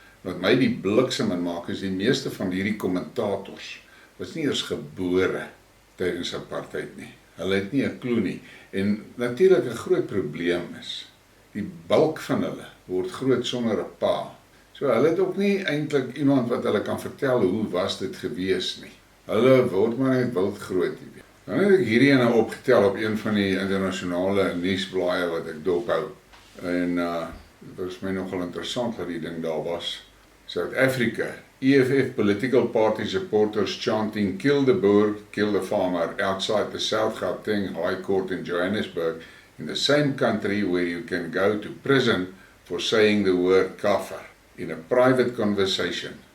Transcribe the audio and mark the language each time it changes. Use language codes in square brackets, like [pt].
[af] Wat my die bliksem in maak is die meeste van hierdie kommentators was nie eers gebore tydens apartheid nie. Hulle het nie 'n klou nie. En natuurlik 'n groot probleem is, die bulk van hulle word groot sonder 'n pa. So hulle het ook nie eintlik iemand wat hulle kan vertel hoe was dit gewees nie. Hulle word maar net wild groot. Dan het ek hierdie ene opgetel op een van die internasionale nuusblaaie wat ek dophou. En dit was my nogal interessant dat die ding daar was. [en] South Africa, EFF political party supporters chanting "Kill the Boer, kill the farmer" outside the South Gauteng High Court in Johannesburg, in the same country where you can go to prison for saying the word kafir in a private conversation.